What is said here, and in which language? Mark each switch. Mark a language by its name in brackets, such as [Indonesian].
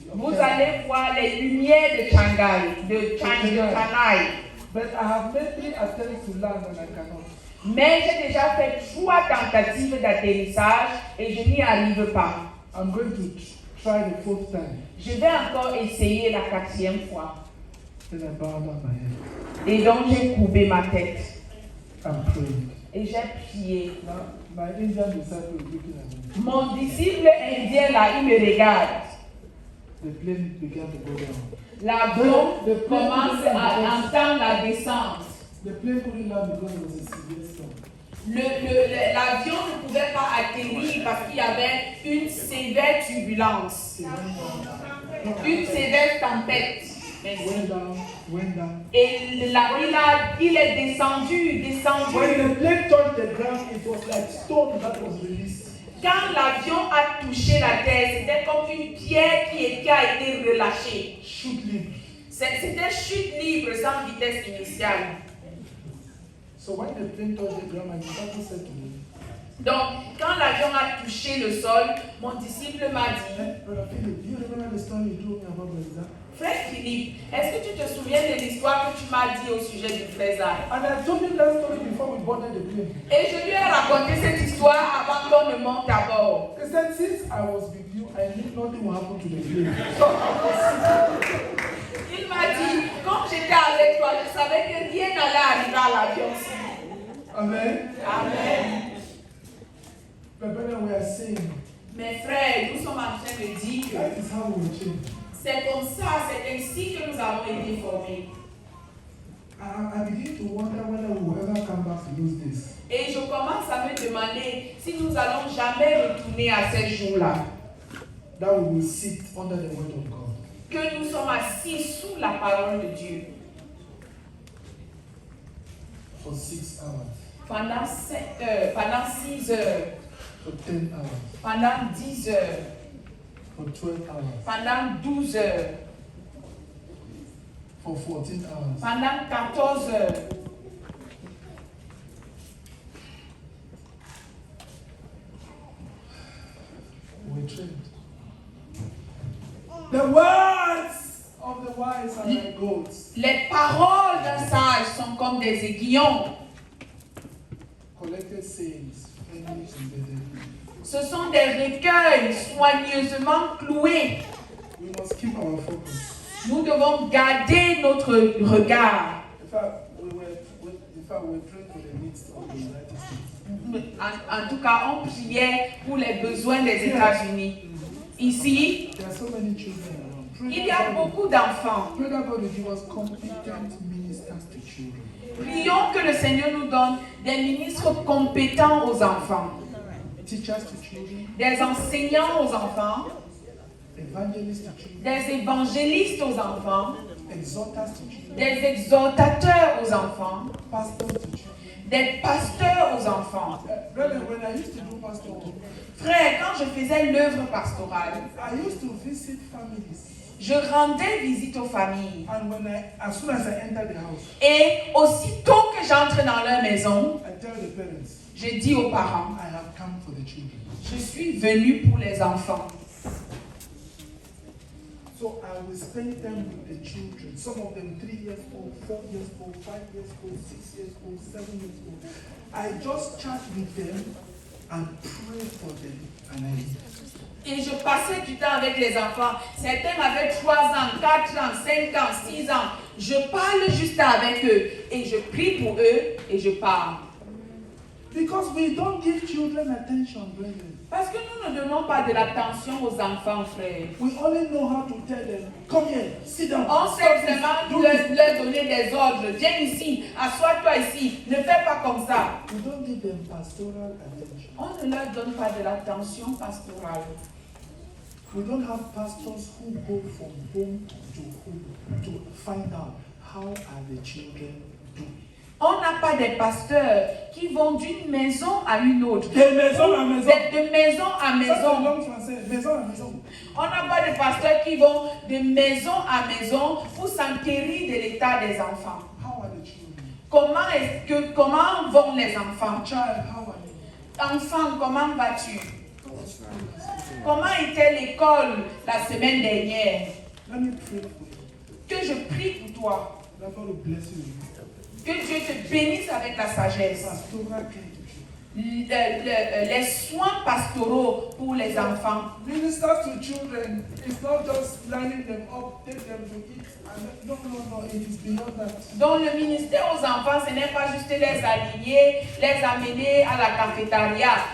[French] Vous allez voir les lumières de Shanghai, de Shanghai. [English] But I have made 3 attempts to land and I cannot. [French] Mais j'ai déjà fait 3 tentatives d'atterrissage et je n'y arrive pas. [English] I'm going to try the 4th time. [French] Je vais encore essayer la 4e fois. [English] Then I bow down my head. [French] Et donc j'ai courbé ma tête. [English] I'm praying. [French] Et j'ai prié. [English] Now, my Indian disciple is looking at me. [French] Mon disciple indien là, il me regarde. [English] The plane began to go down. [French] L'avion commence à entendre la descente. [English] The plane couldn't land because it was a severe storm. [French] L'avion ne pouvait pas atterrir parce qu'il y avait une sévère turbulence. Une sévère tempête. [English] Went down. [French] Et il est descendu. [English] When the plane touched the ground, it was like stone that was released. [French] Quand l'avion a touché la terre, c'était comme une pierre qui a été relâchée. Shoot libre. C'était chute libre sans vitesse initiale. [English] So when the plane touched the ground, my disciple said to me, [French] Donc, quand l'avion a touché le sol, mon disciple m'a dit, [English] Brother Philip, do you remember the story you told me about Brother? [French] Frère Philippe, est-ce que tu te souviens de l'histoire que tu m'as dit au sujet du frère Zach? [English] And I told him that story before we boarded the plane. [French] Et je lui ai raconté cette histoire avant qu'on ne monte à bord. [English] He said, since I was with you, I knew nothing will happen to the plane. [French] Il m'a dit, quand j'étais avec toi, je savais que rien n'allait arriver à l'avion. [English] Amen. [French] Amen. [English] But brother, we are saying, [French] Mes frères, nous sommes en train de dire, [English] that is how we will change. [French] c'est comme ça, c'est ainsi que nous avons été formés. [English] I begin to wonder whether we will ever come back to those days. [French] Et je commence à me demander si nous allons jamais retourner à ces jours-là. [English] That we will sit under the word of God. [French] Que nous sommes assis sous la parole de Dieu. [English] For 6 hours. [French] Pendant 7 heures, pendant 6 heures. [English] For 10 hours. [French] Pendant 10 heures. [English] For 12 hours. [French] Pendant 12 heures. [English] For 14 hours. [French] Pendant 14 heures. [English] We trained. The words of the wise are like goats. [French] Les paroles d'un sage sont comme des aiguillons. [English] Collected sayings, firmly embedded. [French] Ce sont des recueils soigneusement cloués. [English] We must keep our focus. [French] Nous devons garder notre regard. [English] In fact, we prayed for the needs of the United States. [French] En tout cas, on priait pour les besoins des États-Unis. Ici, [English] There are so many children around. [French] il y a beaucoup d'enfants. [English] Pray that God will give us competent ministers to children. [French] Prions que le Seigneur nous donne des ministres compétents aux enfants, [English] Teachers to children. [French] des enseignants aux enfants, [English] Evangelists to children. [French] des évangélistes aux enfants, [English] Exhorters to children. [French] des exhortateurs aux enfants, [English] Pastors to children. [French] des pasteurs aux enfants. [English] Brother, when I used to do pastoral, [French] Frère, quand je faisais l'œuvre pastorale, [English] I used to visit families. [French] je rendais visite aux familles. [English] And as soon as I enter the house, [French] Et aussitôt que j'entre dans leur maison, [English] I tell the parents, [French] je dis aux parents, [English] I have come for the children. [French] je suis venu pour les enfants. [English] So I will spend time with the children. Some of them 3 years old, 4 years old, 5 years old, 6 years old, 7 years old. I just chat with them and pray for them and I leave. [French] Et je passais du temps avec les enfants. Certains avaient 3 ans, 4 ans, 5 ans, 6 ans. Je parle juste avec eux et je prie pour eux et je parle. Because we don't give children attention, brethren. Parce que nous ne donnons pas de l'attention aux enfants, frères. We only know how to tell them, come here, sit down. On sait seulement leur donner des ordres. Viens ici, assois-toi ici, ne fais pas comme ça. We don't give them pastoral attention. On ne leur donne pas de l'attention pastorale. We don't have pastors who go from home to home to find out how are the children doing. On n'a pas des pasteurs qui vont d'une maison à une autre. De maison à maison. De maison à Ça, c'est maison. langue française, maison à maison. On n'a pas de pasteurs qui vont de maison à maison pour s'enquérir de l'état des enfants. [English] How are the children? [French] Comment vont les enfants? [English] Child, how are you? [French] Enfant, comment vas-tu? Comment était l'école la semaine dernière? [English] Let me pray for you. [French] Que je prie pour toi. [English] That God will bless you. [French] Que Dieu te bénisse avec la sagesse. [English] Pastoral care. [French] Les soins pastoraux pour les enfants. [English] Ministers to children is not just lining them up, take them to eat. No, it is beyond that. [French] Donc le ministère aux enfants, ce n'est pas juste les aligner, les amener à la cafétéria.